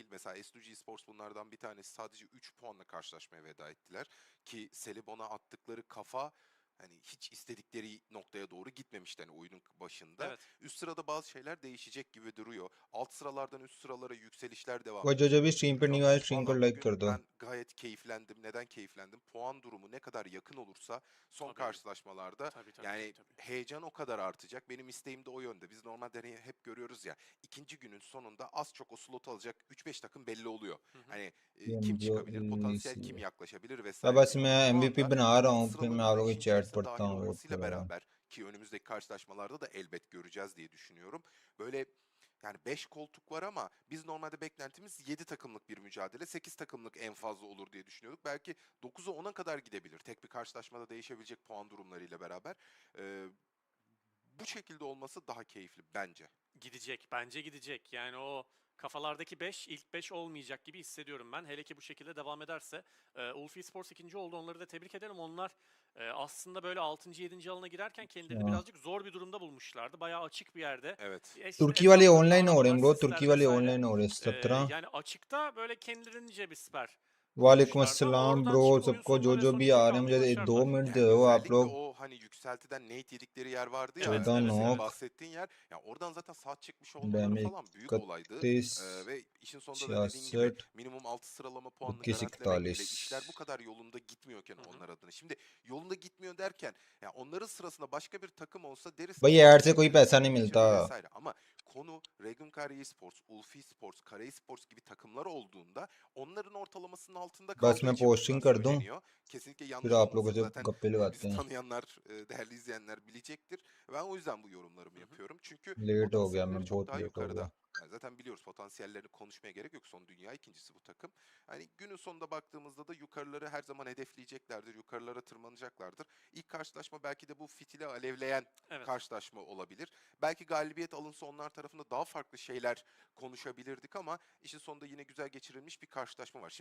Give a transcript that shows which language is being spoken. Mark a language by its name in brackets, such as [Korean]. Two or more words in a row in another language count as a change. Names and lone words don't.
[Turkish] Mesela S2G Sports bunlardan bir tanesi. Sadece 3 puanla karşılaşmaya veda ettiler. Ki Selibon'a attıkları kafa hani hiç istedikleri noktaya doğru gitmemişti hani oyunun başında. Evet. Üst sırada bazı şeyler değişecek gibi duruyor. Alt sıralardan üst sıralara yükselişler devam [Hindi] वो जो भी [Turkish] gibi [Hindi] स्ट्रीम पर नहीं [Turkish] duruyor. [Hindi] आया स्ट्रीम को [Turkish] Valla [Hindi] लाइक कर [Turkish] bugün [Hindi] दो [Turkish] ben gayet keyiflendim. Neden keyiflendim? Puan durumu ne kadar yakın olursa son Tabii. karşılaşmalarda Tabii, tabii, yani tabii. heyecan o kadar artacak. Benim isteğim de o yönde. Biz normalde hani hep görüyoruz ya ikinci günün sonunda az çok o slot alacak 3-5 takım belli oluyor. Hı hı. Hani kim PMGO çıkabilir, potansiyel EECA kim yaklaşabilir [Hindi] अब [Turkish] vesaire [Hindi] बस [Turkish] diye. [Hindi] मैं [Turkish] Şu [Hindi] MVP [Turkish] anda [Hindi] बना रहा [Turkish] alt [Hindi] हूँ फिर मैं [Turkish] sıraların [Hindi] आप [Turkish] da [Hindi] लोगों [Turkish] işin [Hindi] की चैट [Turkish] içerisine [Hindi] पढ़ता [Turkish] dahil [Hindi] हूँ वेट [Turkish] olmasıyla [Hindi] करो [Turkish] beraber ki önümüzdeki karşılaşmalarda da elbet göreceğiz diye düşünüyorum. Böyle yani 5 koltuk var ama biz normalde beklentimiz 7 takımlık bir mücadele, 8 takımlık en fazla olur diye düşünüyorduk. Belki 9'a 10'a kadar gidebilir. Tek bir karşılaşmada değişebilecek puan durumlarıyla beraber. Bu şekilde olması daha keyifli bence. Gidecek. Bence gidecek. Yani o kafalardaki 5, ilk 5 olmayacak gibi hissediyorum ben. Hele ki bu şekilde devam ederse. Ulfi Sports ikinci oldu. Onları da tebrik ederim. Onlar aslında böyle 6. 7. alana girerken kendilerini [Hindi] हाँ [Turkish] birazcık zor bir durumda bulmuşlardı. Bayağı açık bir yerde. Evet. [Hindi] तुर्की वाले [Turkish] Etraflarında [Hindi] ऑनलाइन हो रहे हैं [Turkish] arabalar, [Hindi] ब्रो [Turkish] sisler [Hindi] तुर्की वाले [Turkish] vesaire. [Hindi] ऑनलाइन हो रहे हैं 17 [Turkish] Yani açıkta böyle kendilerince bir siper [Arabic] वालेकुम [Turkish] kurmuşlardı ama [Arabic] अस्सलाम [Turkish] oradan [Hindi] ब्रो [Turkish] çıkıp oyun [Hindi] सबको जो [Turkish] sonuna ve [Hindi] जो भी [Turkish] sonuçları [Hindi] आ रहे हैं [Turkish] almayı [Hindi] मुझे 2 [Turkish] başardılar. [Hindi] मिनट [Turkish] Yani [Hindi] दो आप [Turkish] özellikle [Hindi] लोग [Turkish] o hani yükseltiden nade yedikleri yer vardı ya Evet, [Hindi] चौदह [Turkish] evet, senin evet. [Hindi] नॉक [Turkish] bahsettiğin yer. Ya oradan zaten saat çıkmış olmaları [Hindi] डैमेज [Turkish] falan büyük olaydı. [Hindi] 31 [Turkish] Ve işin sonunda da dediğin gibi [Hindi] 66 [Turkish] minimum 6 sıralama puanını [Hindi] 21 [Turkish] garantilemek bile [Hindi] 41 [Turkish] işler bu kadar yolunda gitmiyorken Hı hı. onlar adına. Şimdi yolunda gitmiyor derken ya onların sırasında başka bir takım olsa deriz [Hindi] भाई [Turkish] ki [Hindi] ऐड से [Turkish] çok [Hindi] कोई [Turkish] iyi [Hindi] पैसा [Turkish] puan [Hindi] नहीं [Turkish] kaçırdı [Hindi] मिलता [Turkish] vesaire. Ama konu Regun Kara Esports, Ulfi Sports, Kara Esports gibi takımlar olduğunda onların ortalamasının altında [Hindi] बस [Turkish] kaldığı [Hindi] मैं [Turkish] için [Hindi] पोस्टिंग [Turkish] bunlar [Hindi] कर दूं [Turkish] söyleniyor. Kesinlikle [Hindi] फिर [Turkish] yanlış [Hindi] आप लोगों [Turkish] olmasın. [Hindi] से [Turkish] Zaten [Hindi] गप्पे लगाते [Turkish] bizi [Hindi] हैं [Turkish] tanıyanlar, değerli izleyenler bilecektir. Ben o yüzden bu yorumlarımı yapıyorum. Çünkü [Hindi] लेट हो गया [Turkish] potansiyelleri [Hindi] मैं [Turkish] çok [Hindi] बहुत [Turkish] daha [Hindi] लेट हो [Turkish] yukarıda. [Hindi] गया [Turkish] Yani zaten biliyoruz potansiyellerini konuşmaya gerek yok. Son dünya ikincisi bu takım. Hani günün sonunda baktığımızda da yukarıları her zaman hedefleyeceklerdir. Yukarılara tırmanacaklardır. İlk karşılaşma belki de bu fitili alevleyen Evet. karşılaşma olabilir. Belki galibiyet alınsa onlar tarafında daha farklı şeyler konuşabilirdik ama işin sonunda yine güzel geçirilmiş bir karşılaşma var.